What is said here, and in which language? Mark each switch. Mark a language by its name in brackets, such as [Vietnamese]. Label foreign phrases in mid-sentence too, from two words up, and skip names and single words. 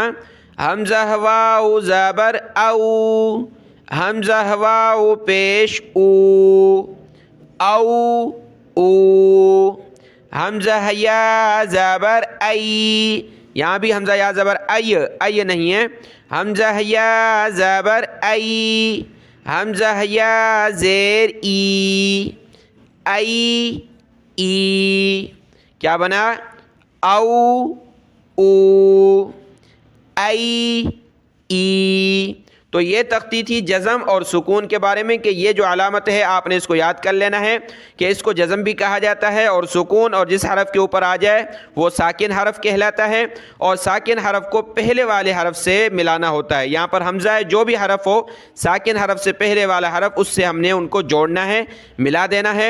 [Urdu] حمزہ واو زبر او حمزہ واو پیش او او او. حمزہ یا زبر ای. یہاں بھی حمزہ یا زبر ای نہیں ہے. حمزہ یا زبر ای حمزہ یا زیر ای ای ای. کیا بنا؟ او او ای ای. تو یہ تختی تھی جزم اور سکون کے بارے میں کہ یہ جو علامت ہے آپ نے اس کو یاد کر لینا ہے کہ اس کو جزم بھی کہا جاتا ہے، اور سکون اور جس حرف کے اوپر آ جائے وہ ساکن حرف کہلاتا ہے، اور ساکن حرف کو پہلے والے حرف سے ملانا ہوتا ہے. یہاں پر حمزہ ہے، جو بھی حرف ہو ساکن حرف سے پہلے والا حرف اس سے ہم نے ان کو جوڑنا ہے، ملا دینا ہے.